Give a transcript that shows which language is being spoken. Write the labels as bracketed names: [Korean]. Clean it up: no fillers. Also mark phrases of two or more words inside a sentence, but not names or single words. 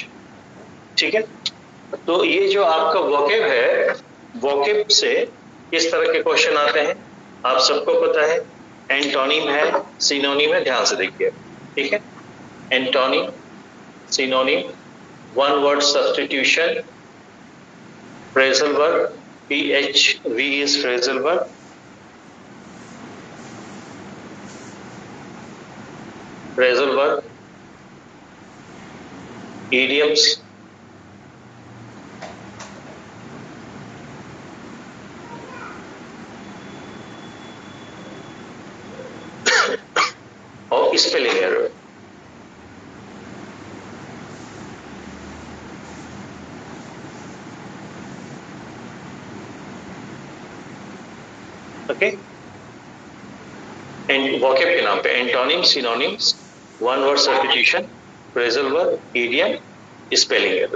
[Hindi] ठीक है, तो ये जो आपका वोकैब है, वोकैब से किस तरह के क्वेश्चन आते हैं आप सबको पता है। एंटोनिम है, सिनोनिम है, ध्यान से देखिए। ठीक है, [English] antonym, synonym, one word substitution, phrasal verb, PHV is phrasal verb, phrasal verb, idioms, और spelling error. ok, and vocab [Hindi] के नाम पे [English] antonym, synonyms, one word substitution, phrasal verb, idiom, spelling error.